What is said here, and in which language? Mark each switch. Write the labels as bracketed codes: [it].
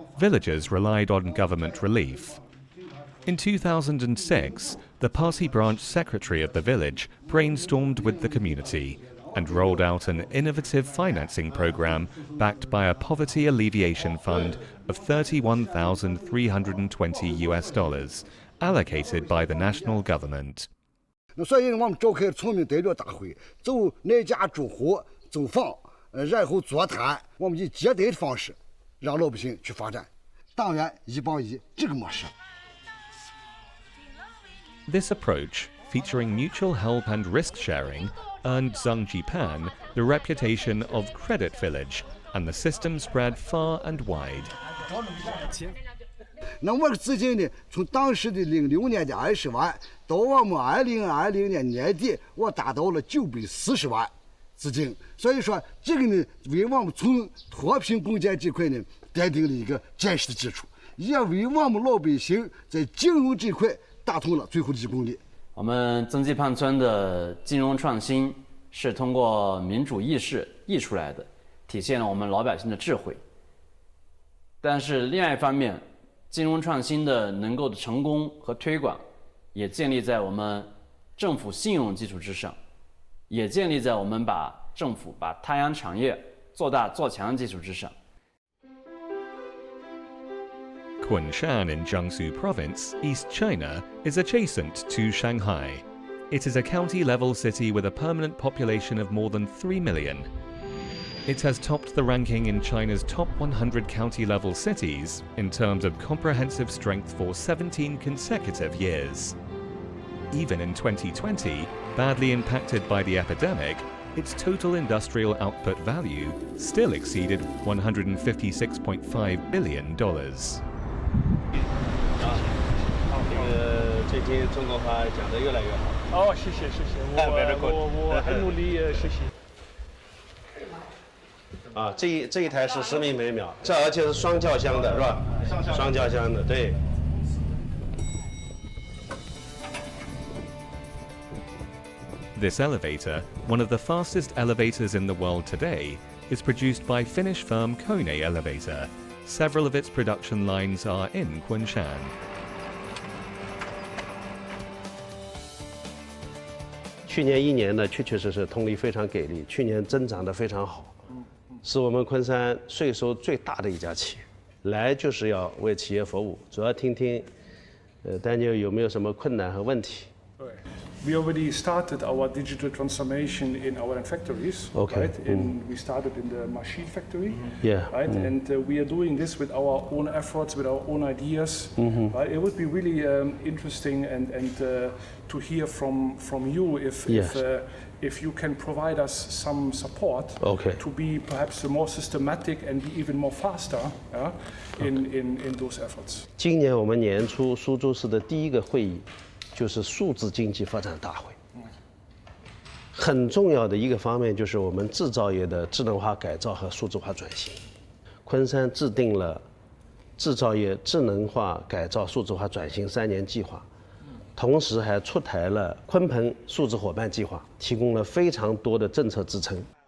[en] Villagers relied on government relief. In 2006, the party branch secretary of the village brainstormed with the community and rolled out an innovative financing program backed by a poverty alleviation fund of $31,320, allocated by the national government. [zh] 所以我们召开村民代表大会，走哪家住户走访，然后座谈，我们以接待的方式让老百姓去发展，党员一帮一这个模式。 [en] This approach, featuring mutual help and risk sharing, earned Zhangjipan the reputation of credit village, and the system spread far and wide. [zh] 那我的资金呢，从当时的06年的20万，到我们2020年年底，我达到了940万资金。所以说，这个呢，为我们从脱贫攻坚这块呢，奠定了一个坚实的基础，也为我们老百姓在金融这块打通了最后的1公里。我们曾记畔村的金融创新是通过民主意识溢出来的，体现了我们老百姓的智慧。但是另外一方面， 金融创新的能够的成功和推广，也建立在我们政府信用基础之上，也建立在我们把政府把太阳产业做大做强的基础之上。 [en] Kunshan in Jiangsu Province, East China, is adjacent to Shanghai. It is a county-level city with a permanent population of more than 3 million. It has topped the ranking in China's top 100 county-level cities in terms of comprehensive strength for 17 consecutive years. Even in 2020, badly impacted by the epidemic, its total industrial output value still exceeded $156.5 billion. [zh] 最近中国话讲得越来越好。哦，谢谢谢谢，我很努力学习。啊，这一台是10米每秒，这而且是双轿厢的，是吧？双轿厢的，对。 [en] This elevator, one of the fastest elevators in the world today, is produced by Finnish firm Kone Elevator. Several of its production lines are in Kunshan. [zh] 去年1年呢，确实动力非常给力，去年增长得非常好，是我们昆山税收最大的一家企业。来就是要为企业服务，主要听听，丹尼尔有没有什么困难和问题？ [en] We already started our digital transformation in our factories, okay. right? We started in the machine factory, yeah. right? And we are doing this with our own efforts, with our own ideas. Right? It would be really interesting and to hear from you if you can provide us some support to be perhaps more systematic and be even more faster in those efforts. [zh] 今年我们年初苏州市的第一个会议。就是数字经济发展大会，很重要的一个方面就是我们制造业的智能化改造和数字化转型。昆山制定了制造业智能化改造数字化转型3年计划，同时还出台了鲲鹏数字伙伴计划，提供了非常多的政策支撑。